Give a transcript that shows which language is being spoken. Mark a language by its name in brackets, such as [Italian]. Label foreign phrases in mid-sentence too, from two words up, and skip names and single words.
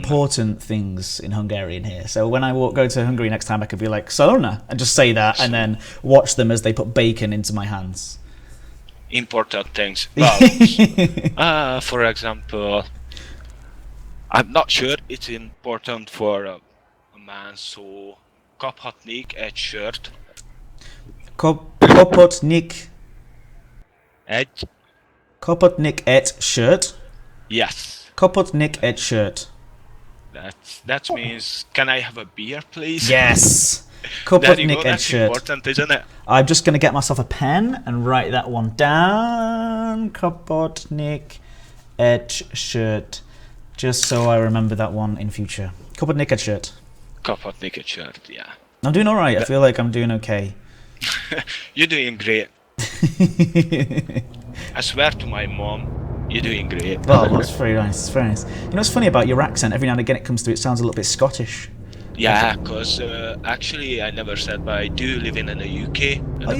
[English] Important things in Hungarian here. So when I go to Hungary next time, I could be like, Salona, and just say that, and then watch them as they put bacon into my hands. Important things. Well, for example, I'm not sure it's important for a man, so [Hungarian] kaphatnék egy sört. Kaphatnék egy shirt. [English] Yes. [Hungarian] Kaphatnék egy shirt. [English] That means, can I have a beer, please? Yes. There you [Hungarian] Kaphatnék [English] go, [Hungarian] egy [English] that's [Hungarian] shirt. [English] important, isn't it? I'm just going to get myself a pen and write that one down. [Hungarian] Kaphatnék egy shirt. [English] Just so I remember that one in future. [Hungarian] Kaphatnék egy shirt. Kaphatnék egy sört, [English] yeah. I'm doing alright. I feel like I'm doing okay. You're doing great. I swear to my mom, you're doing great. Well, that's very nice. It's very nice. You know what's funny about your accent? Every now and again it comes through, it sounds a little bit Scottish. Yeah, because actually I never said, but I do live in the UK in the